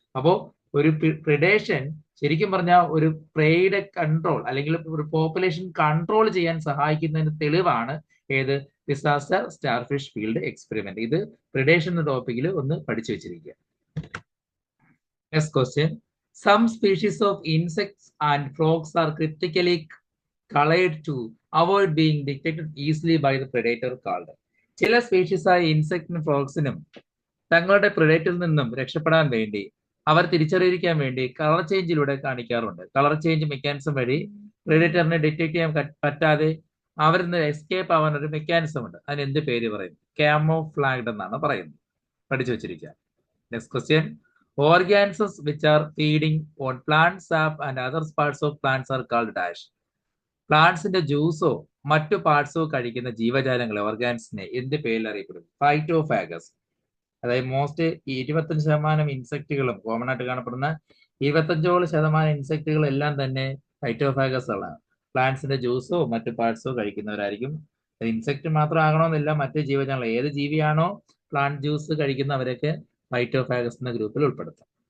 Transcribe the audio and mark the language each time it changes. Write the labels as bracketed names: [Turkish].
[Malayalam] അപ്പോൾ ഒരു പ്രിഡേഷൻ ശരിക്കും പറഞ്ഞാൽ ഒരു പ്രേയുടെ കൺട്രോൾ അല്ലെങ്കിൽ ഒരു പോപ്പുലേഷൻ കൺട്രോൾ ചെയ്യാൻ സഹായിക്കുന്നതിന് തെളിവാണ് ഏത് ഡിസാസ്റ്റർ സ്റ്റാർഫിഷ് ഫീൽഡ് എക്സ്പെരിമെന്റ്. ഇത് പ്രിഡേഷൻ എന്ന ടോപ്പിക്കിൽ ഒന്ന് പഠിച്ചു വെച്ചിരിക്കുക. [English] Next question. Some species of insects and frogs are critically colored to avoid being detected easily by the predator called. [Malayalam] ചില സ്പീഷീസ് ആയ ഇൻസെക്ടിനും ഫ്രോഗ്സിനും തങ്ങളുടെ പ്രിഡേറ്ററിൽ നിന്നും രക്ഷപ്പെടാൻ വേണ്ടി അവർ തിരിച്ചറിയിക്കാൻ വേണ്ടി കളർ ചേഞ്ചിലൂടെ കാണിക്കാറുണ്ട്. കളർ ചേഞ്ച് മെക്കാനിസം വഴി പ്രിഡേറ്ററിനെ ഡിറ്റക്ട് ചെയ്യാൻ പറ്റാതെ അവരിൽ നിന്ന് എസ്കേപ്പ് ആവാൻ ഒരു മെക്കാനിസം ഉണ്ട്. അതിന് എന്ത് പേര് പറയും? കാമോഫ്ലാഗ്ഡ് എന്നാണ് പറയുന്നത്. പഠിച്ചു വെച്ചിരിക്കുക. [English] Next question. Organisms which are feeding on plant sap and other parts of plants are called dash. [Malayalam] പ്ലാന്റ്സിന്റെ ജ്യൂസോ മറ്റു പാർട്സോ കഴിക്കുന്ന ജീവജാലങ്ങളെ ഓർഗാൻസിനെ എന്ത് പേരിൽ അറിയപ്പെടും? ഫൈറ്റോഫാഗസ്. അതായത് മോസ്റ്റ് 25% ഇൻസെക്റ്റുകളും കോമൺ ആയിട്ട് കാണപ്പെടുന്ന 25% ഇൻസെക്റ്റുകൾ എല്ലാം തന്നെ ഫൈറ്റോഫാഗസ് ആണ്. പ്ലാന്റ്സിന്റെ ജ്യൂസോ മറ്റു പാർട്സോ കഴിക്കുന്നവരായിരിക്കും. ഇൻസെക്ട് മാത്രം ആകണമെന്നില്ല, മറ്റു ജീവജാലങ്ങൾ ഏത് ജീവിയാണോ പ്ലാന്റ് ജ്യൂസ് കഴിക്കുന്നവരൊക്കെ ഫൈറ്റോഫാഗസ് എന്ന ഗ്രൂപ്പിൽ ഉൾപ്പെടുത്താം.